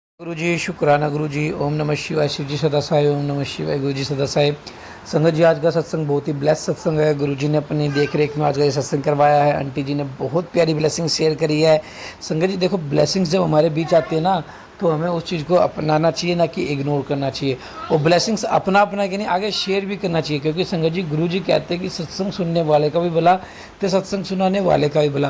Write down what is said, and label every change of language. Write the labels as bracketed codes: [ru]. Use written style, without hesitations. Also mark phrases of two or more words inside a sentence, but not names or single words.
[hi] गुरु जी शुक्राना गुरु जी। ओम नमः शिवाय। शिव जी सदा साई। ओम नमः शिवाय। गुरु जी सदा साई। संगत जी, आज का सत्संग बहुत ही ब्लेस सत्संग है। गुरु जी ने अपनी देख रेख में आज का ये सत्संग करवाया है। आंटी जी ने बहुत प्यारी [en] blessing share [hi] करी है। संगत जी देखो, ब्लेसिंग्स जब हमारे बीच आती है ना, तो हमें उस चीज़ को अपनाना चाहिए, ना कि इग्नोर करना चाहिए। और ब्लेसिंग्स अपना अपना कि नहीं, आगे शेयर भी करना चाहिए। क्योंकि संगत जी, गुरु जी कहते हैं कि सत्संग सुनने वाले का भी भला, तो सत्संग सुनाने वाले का भी भला।